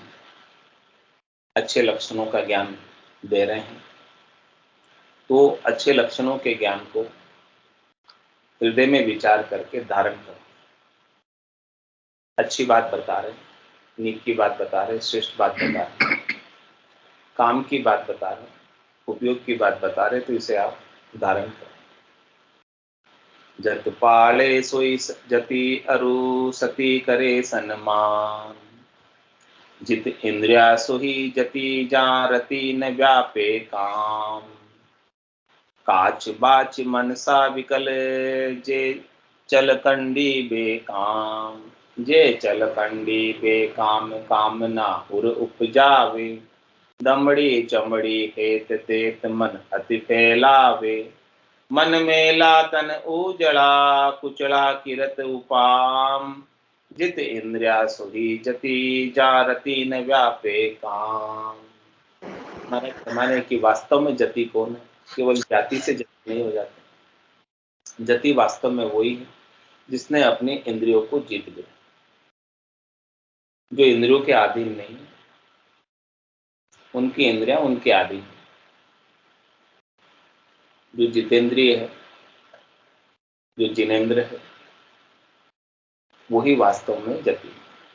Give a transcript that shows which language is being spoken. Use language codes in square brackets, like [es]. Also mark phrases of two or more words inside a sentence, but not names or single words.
[hi] अच्छे लक्षणों का ज्ञान दे रहे हैं तो अच्छे लक्षणों के ज्ञान को हृदय में विचार करके धारण करो। अच्छी बात बता रहे, नीक की बात बता रहे, श्रेष्ठ बात बता रहे, काम की बात बता रहे, उपयोग की बात बता रहे, तो इसे आप धारण करो। जत पाले सोई जति अरु सती करे सन्मान। जित इंद्रिया सोही जति जा रति न व्यापे काम। काच बाच मनसा विकल जे चल कंडी बेकाम। जे चल कंडी बेकाम कामना उर उपजावे। दमड़ी चमड़ी हेत तेत मन अति फैलावे। मन मेला तन उजड़ा कुचड़ा किरत उपाम। जित इंद्रिया सुही जति जारती न व्यापे काम। हमारे की वास्तव में जति कौन है? केवल जाति से जति नहीं हो जाती। जति वास्तव में वही है जिसने अपनी इंद्रियों को जीत लिया, जो इंद्रियों के अधीन नहीं है। उनकी इंद्रियां उनके अधीन। जो जितेंद्रिय है, जो जिनेंद्र है, वही वास्तव में जति है।